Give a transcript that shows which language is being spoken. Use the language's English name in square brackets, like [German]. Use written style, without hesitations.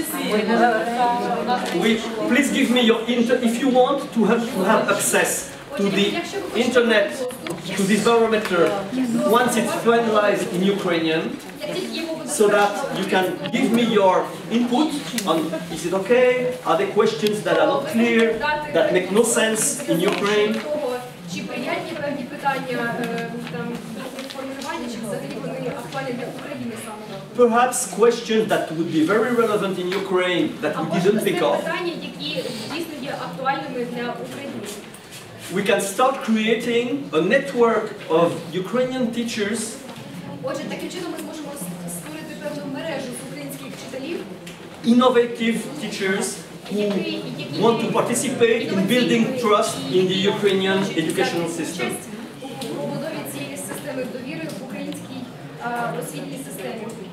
[English] Please give me your if you want to have access to the internet, to this barometer, once it's finalized in Ukrainian, so that you can give me your input on, is it okay? Are there questions that are not clear, that make no sense in Ukraine? [Ukrainian] Чи приємні певні питання там формулювання, чи взагалі вони актуальні для України саме? [English] Perhaps questions that would be very relevant in Ukraine that we didn't think of. [Ukrainian] Питання, які дійсно є актуальними для України. [English] We can start creating a network of Ukrainian teachers. [Ukrainian] Отже, таким чином ми зможемо створити певну мережу з українських вчителів, [English] Innovative teachers who want to participate in building trust in the Ukrainian educational system. [Ukrainian] у побудові цієї системи довіри в українській освітній системі.